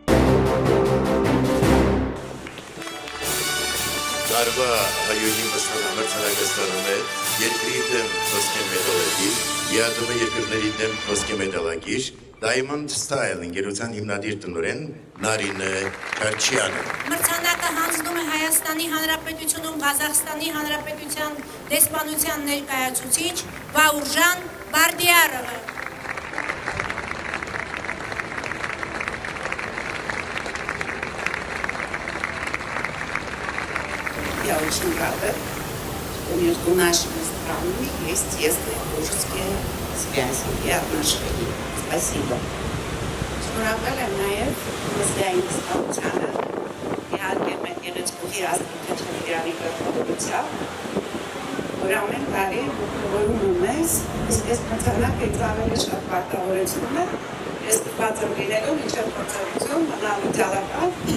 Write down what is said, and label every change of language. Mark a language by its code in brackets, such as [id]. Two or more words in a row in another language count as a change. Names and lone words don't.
[hy] Տարվա հայուհի մրցանակստանում է երկրի դեմ ոսկե մեդալագիր, ԵԱՏՄ երկրների դեմ ոսկե մեդալագիր, Diamond Style ընկերության հիմնադիր տնօրեն Նարինե Չարչյանը։ Մրցանակը հանձնում է Հայաստանի Հանրապետությունում Ղազախստանի Հանրապետության դեսպանության ներկայացուցիչ Վաուրժան Բարդիարովը։ [ru] Я очень рада, что между нашими странами есть тесные дружеские связи и отношения. Спасибо. [hy] Շնորհակալ եմ նաև մզգային ստացությանը, իհարկե մեր երեջքուհի Աստղիկ Խաչատրյանի գլխավորությամբ, որ ամեն տարի ողջունում է մեզ, իսկ այս մրցանակը ինձ ավելի շատ պարտավորեցնում է, ես տված եմ լինելու մինչև փորձառություն, մնալ իդեալական